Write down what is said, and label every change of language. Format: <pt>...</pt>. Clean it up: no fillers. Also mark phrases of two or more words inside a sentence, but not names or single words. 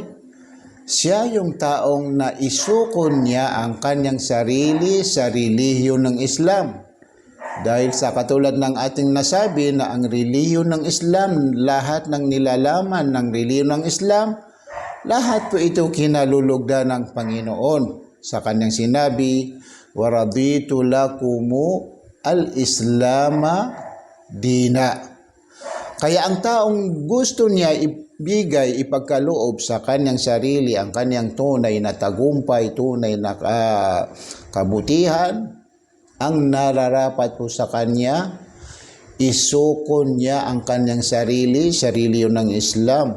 <tl>Siya yung taong naisukon niya ang kanyang sarili sa relihiyon ng Islam. Dahil sa katulad ng ating nasabi na ang relihiyon ng Islam, lahat ng nilalaman ng relihiyon ng Islam, lahat po ito kinalulugdan ng Panginoon. sa kanyang sinabi,</tl> <ar>ورضيت لكم الإسلام دينا.</ar> <tl>Kaya ang taong gusto niya ibigay, ipagkaloob sa kanyang sarili ang kanyang tunay na tagumpay, tunay na kabutihan, ang nararapat po sa kanya, isuko niya ang kanyang sarili yun ng Islam.</tl>